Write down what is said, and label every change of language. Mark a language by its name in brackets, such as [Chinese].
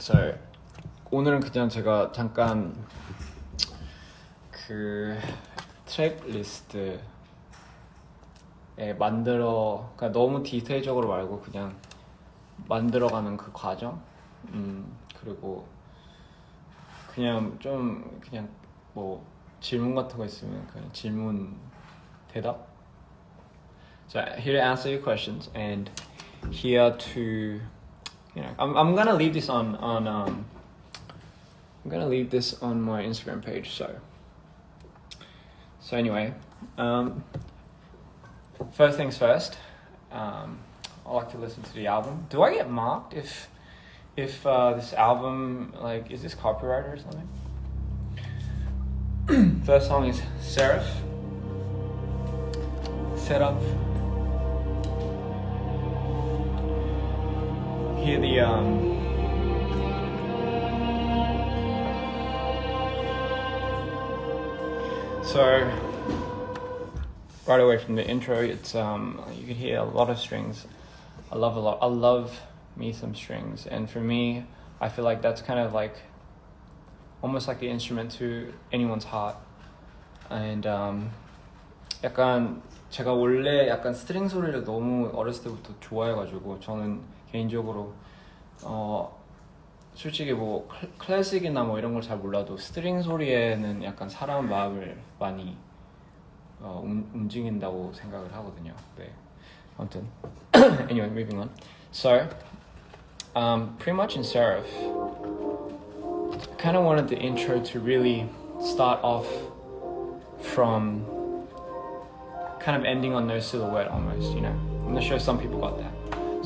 [Korean] So 오늘은 그냥 제가 잠깐 그 트랙 리스트에 그러니까 너무 디테일적으로 말고 그냥 만들어가는 그 과정, 그리고 그냥 뭐 질문 같은 거 있으면 그냥 질문 대답. [English] So here to answer your questions and here to, I'm gonna leave this on I'm gonna leave this on my Instagram page. So anyway, first things first. I like to listen to the album. Do I get marked if this album, like, is this copyright or something? First song is Seraph. Set up. Hear the so right away from the intro, it's you can hear a lot of strings. I love me some strings, and for me, I feel like that's kind of like almost like the instrument to anyone's heart. [Korean] And 약간 제가 원래 약간 스트링 소리를 너무 어렸을 때부터 좋아해가지고, 저는 개인적으로 솔직히 뭐 클래식이나 뭐 이런 걸 잘 몰라도 스트링 소리에는 약간 사람 마음을 많이 움직인다고 생각을 하거든요. 네, 아무튼 [English] anyway, moving on. So pretty much in Seraph, I kind of wanted the intro to really start off from kind of ending on No Silhouette almost, I'm not sure some people got that.